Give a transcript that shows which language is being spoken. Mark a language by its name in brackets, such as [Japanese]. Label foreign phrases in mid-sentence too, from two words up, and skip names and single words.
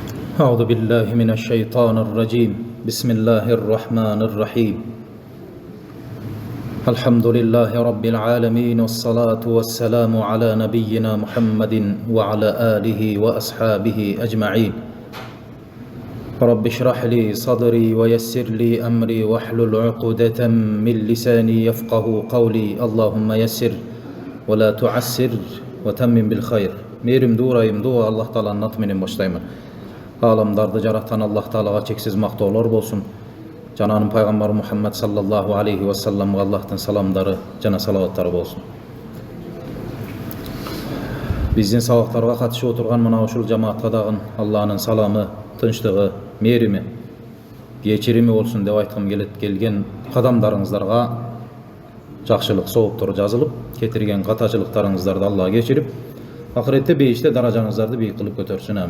[Arabic] أعوذ بالله من الشيطان الرجيم بسم الله الرحمن الرحيم الحمد لله رب العالمين والصلاة والسلام على نبينا محمد وعلى آله وأصحابه أجمعين رب اشرح لي صدري ويسر لي أمري واحلل عقدة من لساني يفقه قولي اللهم يسر ولا تعسر وتمم بالخير [Kyrgyz] Мейрим дурайым дуа Аллах Тааланын аты менен баштаймын. Аламдарды жараткан Аллах Таалага чексиз мактоолор болсун. Жананын пайгамбар Мухаммад [Arabic] صلى الله عليه وسلم [Kyrgyz] Аллахтын саламдары жана салаваттары болсун. Биздин сабактарга катышып отурган мына ушул жамаатка дагы Алланын саламы, тынчтыгы, мээрими, кечирими болсун деп айткым келет. Келген кадамдарыңыздарга жакшылык сооптор жазылып, кетирген катачылыктарыңыздарды Алла кечирип, акыретте бейиште даражаңыздарды бийик кылып көтөрсүн, амин.